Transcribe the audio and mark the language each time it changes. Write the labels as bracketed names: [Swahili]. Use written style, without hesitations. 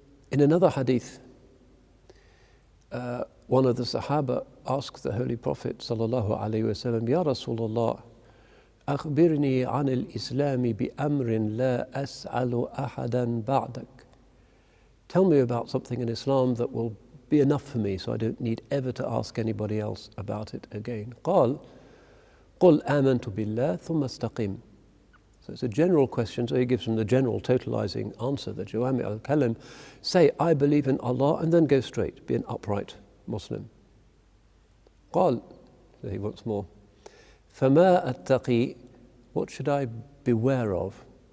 [English] In another hadith, one of the Sahaba asked the Holy Prophet sallallahu alaihi wasallam, "Ya Rasulullah, [Arabic] أخبرني عن الإسلام بأمر لا أسأل أحدا بعدك." [English] Tell me about something in Islam that will be enough for me so I don't need ever to ask anybody else about it again. [Arabic] قال قل آمنت بالله ثم استقم. [English] So it's a general question, so he gives him the general totalizing answer, the Jawami al-Kalim. Say, I believe in Allah, and then go straight, be an upright Muslim. قال, so he wants more. [Arabic] فما أتقي, [English] what should I beware of?